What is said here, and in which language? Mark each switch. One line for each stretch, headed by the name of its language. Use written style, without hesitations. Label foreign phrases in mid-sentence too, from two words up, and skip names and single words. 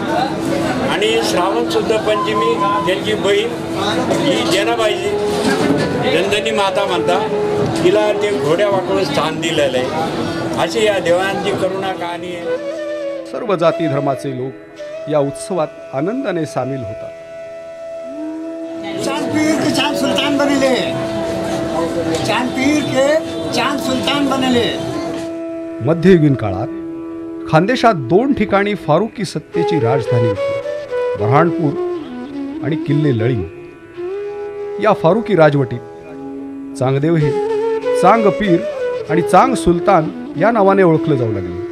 Marathi: आणि श्रावण शुद्ध पंचमी त्यांची बहीण ही जनाबाईची नंदिनी माता म्हणतात, तिला ते घोड्या वाकडून स्थान दिलेलं आहे. अशी या देवांची करुणा कहाणी आहे. सर्व जाती धर्माचे लोक या उत्सवात आनंदाने सामील होतात.
Hindi: चांद पीर के चांद सुल्तान बनेले, चांद पीर के चांद सुल्तान बनेले.
Marathi: मध्ययुगीन काळात खानदेशात 2 ठिकाणी फारुकी सत्तेची राजधानी होती, बऱ्हाणपूर आणि किल्ले लळिंग. या फारुकी राजवटीत चांगदेव हे चांग पीर आणि चांग सुलतान या नावाने ओळखले जाऊ लागले.